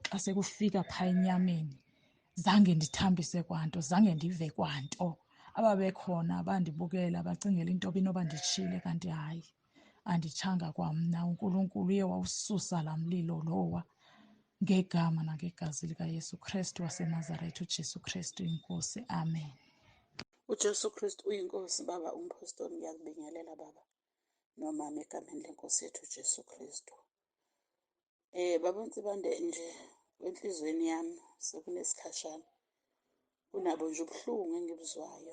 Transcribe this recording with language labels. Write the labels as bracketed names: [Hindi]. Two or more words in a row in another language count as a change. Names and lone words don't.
[Xhosa] Xa sekufika phaa enyameni zange ndithambise kwanto, zange ndive kwanto. Ababekhona bandibukela bacingela into inoba nditshile, kanti hayi, anditshanga kwamna. uNkulunkulu uye wawususa laa mlilo lowa ngegama nangegazi likaYesu Kristu waseNazaretha, uJesu Kristu inkosi. Amen. uJesu Kristu uyinkosi. [Zulu] Baba umpostoli, ngiyakubingelela baba nomama egameni lenkosi yethu uJesu Kristu. Baba uNtsibande, nje enhlizweni yami sekunesikhashana kunabo nje ubuhlungu engibuzwayo.